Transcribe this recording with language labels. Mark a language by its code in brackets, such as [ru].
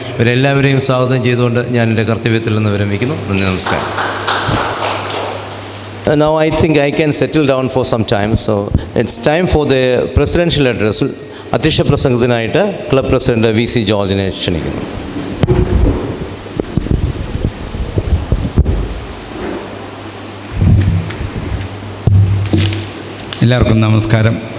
[ml] ഇവരെല്ലാവരെയും സ്വാഗതം ചെയ്തുകൊണ്ട് ഞാൻ എൻ്റെ കർത്തവ്യത്തിൽ നിന്ന് വിരമിക്കുന്നു. നന്ദി, നമസ്കാരം. [en] Now I think I can settle down for some time. So it's time for the presidential address. [ml] അധ്യക്ഷ പ്രസംഗത്തിനായിട്ട് ക്ലബ് പ്രസിഡന്റ് VC ജോർജിനെ ക്ഷണിക്കുന്നു. എല്ലാവർക്കും നമസ്കാരം.